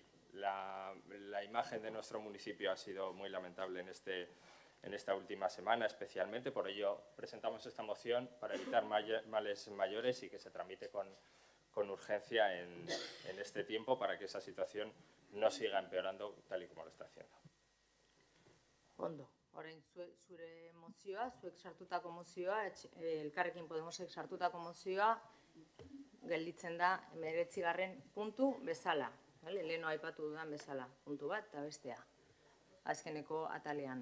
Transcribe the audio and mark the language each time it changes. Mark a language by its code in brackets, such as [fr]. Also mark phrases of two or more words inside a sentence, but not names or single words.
[es] La imagen de nuestro municipio ha sido muy lamentable en esta última semana, especialmente. Por ello presentamos esta moción para evitar males mayores y que se tramite con urgencia en este tiempo para que esa situación no siga empeorando tal y como lo está haciendo. [eu] Ondo. Orain zure mozioa, zuek sartutako mozioa, Elkarrekin Podemosek sartutako mozioa, gelditzen da 19. puntu bezala. Leheno aipatu dudan bezala, puntu bat eta bestea. Azkeneko atalean.